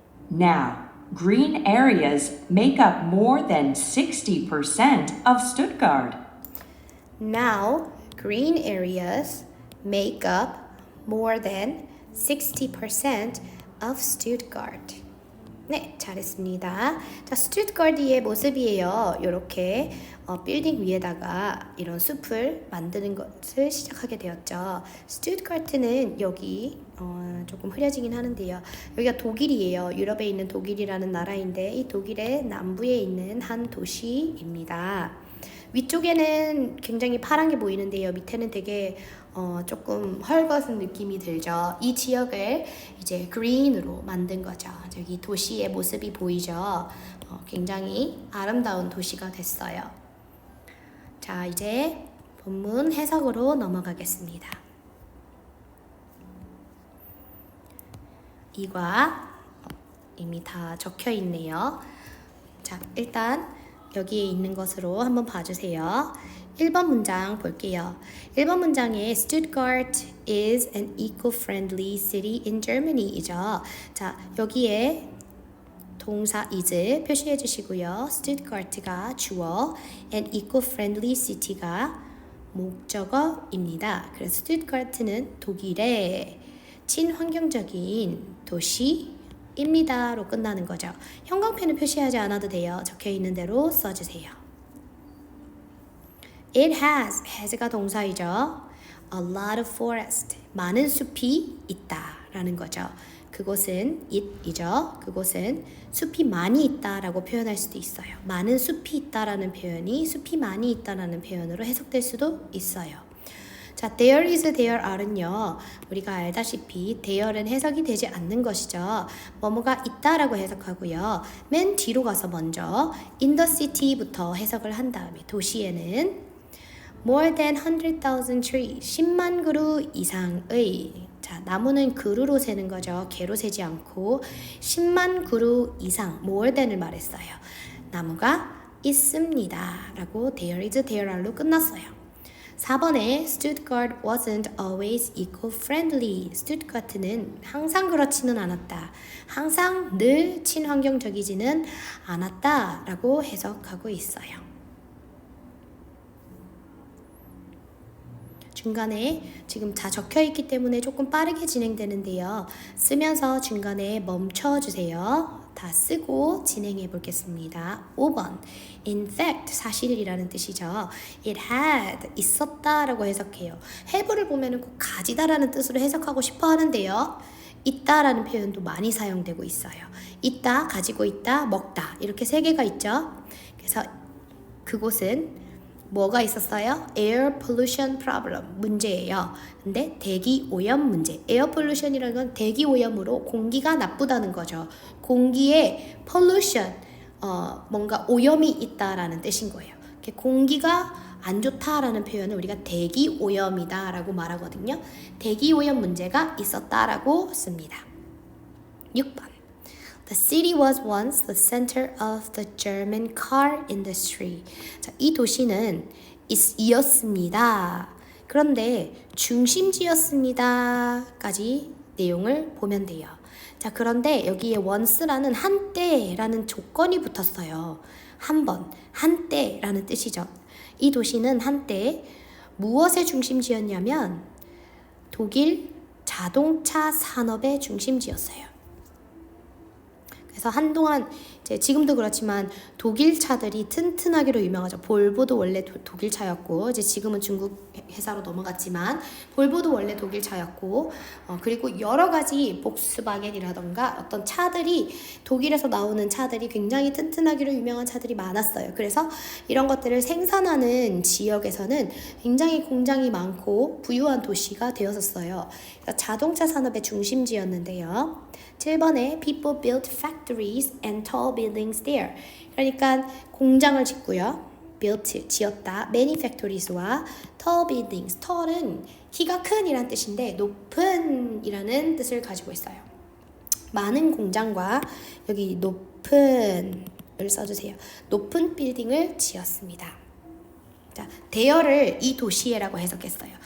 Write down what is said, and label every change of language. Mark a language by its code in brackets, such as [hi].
[en] Now, green areas make up more than 60% of Stuttgart. Now, green areas make up more than 60% of Stuttgart. [ko] 네, 잘했습니다. 자, 스투트가르트의 모습이에요. 이렇게 빌딩 위에다가 이런 숲을 만드는 것을 시작하게 되었죠. 스투트가르트는 여기 조금 흐려지긴 하는데요. 여기가 독일이에요. 유럽에 있는 독일이라는 나라인데 이 독일의 남부에 있는 한 도시입니다. 위쪽에는 굉장히 파란 게 보이는데요. 밑에는 되게 조금 헐벗은 느낌이 들죠. 이 지역을 이제 그린으로 만든 거죠. 저기 도시의 모습이 보이죠. 굉장히 아름다운 도시가 됐어요. 자, 이제 본문 해석으로 넘어가겠습니다. 이과 이미 다 적혀 있네요. 자, 일단 여기에 있는 것으로 한번 봐주세요. 1번 문장 볼게요. 1번 문장에 [en] Stuttgart is an eco-friendly city in Germany [ko] 이죠. 자, 여기에 동사 is 표시해 주시고요. Stuttgart가 주어 [en] and eco-friendly city [ko] 가 목적어입니다. 그래서 Stuttgart는 독일의 친환경적인 도시입니다로 끝나는 거죠. 형광펜을 표시하지 않아도 돼요. 적혀 있는 대로 써주세요. [en] It has [ko] 가 동사이죠. [en] A lot of forest, [ko] 많은 숲이 있다라는 거죠. 그곳은 it이죠. 그곳은 숲이 많이 있다라고 표현할 수도 있어요. 많은 숲이 있다라는 표현이 숲이 많이 있다라는 표현으로 해석될 수도 있어요. 자, there is, there are는요. 우리가 알다시피 there는 해석이 되지 않는 것이죠. 뭐뭐가 있다라고 해석하고요. 맨 뒤로 가서 먼저 [en] in the city [ko] 부터 해석을 한 다음에 도시에는 [en] more than 100,000 trees, [ko] 10만 그루 이상의 자, 나무는 그루로 세는 거죠. 개로 세지 않고 10만 그루 이상 more than을 말했어요. 나무가 있습니다. 라고 there is, there are로 끝났어요. 4번에 [en] Stuttgart wasn't always eco-friendly. [ko] Stuttgart는 항상 그렇지는 않았다. 항상 늘 친환경적이지는 않았다. 라고 해석하고 있어요. 중간에 지금 다 적혀 있기 때문에 조금 빠르게 진행되는데요. 쓰면서 중간에 멈춰주세요. 다 쓰고 진행해 보겠습니다. 5번. [en] In fact, [ko] 사실이라는 뜻이죠. [en] It had, [ko] 있었다 라고 해석해요. have를 보면 꼭 가지다라는 뜻으로 해석하고 싶어 하는데요. 있다라는 표현도 많이 사용되고 있어요. 있다, 가지고 있다, 먹다 이렇게 세 개가 있죠. 그래서 그곳은 뭐가 있었어요? [en] Air pollution problem [ko] 문제예요. 근데 대기 오염 문제. Air pollution이라는 건 대기 오염으로 공기가 나쁘다는 거죠. 공기에 pollution 뭔가 오염이 있다라는 뜻인 거예요. 공기가 안 좋다라는 표현을 우리가 대기 오염이다라고 말하거든요. 대기 오염 문제가 있었다라고 씁니다. 6번. [en] The city was once the center of the German car industry. [ko] 자, 이 도시는 이었습니다. 그런데 중심지였습니다까지 내용을 보면 돼요. 자, 그런데 여기에 once라는 한때라는 조건이 붙었어요. 한 번, 한때라는 뜻이죠. 이 도시는 한때 무엇의 중심지였냐면 독일 자동차 산업의 중심지였어요. 그래서 한동안 이제 지금도 그렇지만 독일 차들이 튼튼하기로 유명하죠. 볼보도 원래 독일 차였고 이제 지금은 중국 회사로 넘어갔지만 볼보도 원래 독일 차였고 그리고 여러 가지 복스바겐이라던가 어떤 차들이 독일에서 나오는 차들이 굉장히 튼튼하기로 유명한 차들이 많았어요. 그래서 이런 것들을 생산하는 지역에서는 굉장히 공장이 많고 부유한 도시가 되었었어요. 자동차 산업의 중심지였는데요. 7번에 [en] people built factories and tall buildings there. [ko] 그러니까 공장을 짓고요. built, 지었다. [en] many factories [ko] 와 [en] tall buildings. [ko] tall은 키가 큰 이란 뜻인데 높은 이라는 뜻을 가지고 있어요. 많은 공장과 여기 높은을 써주세요. 높은 빌딩을 지었습니다. 자, 대여를 이 도시에라고 해석했어요.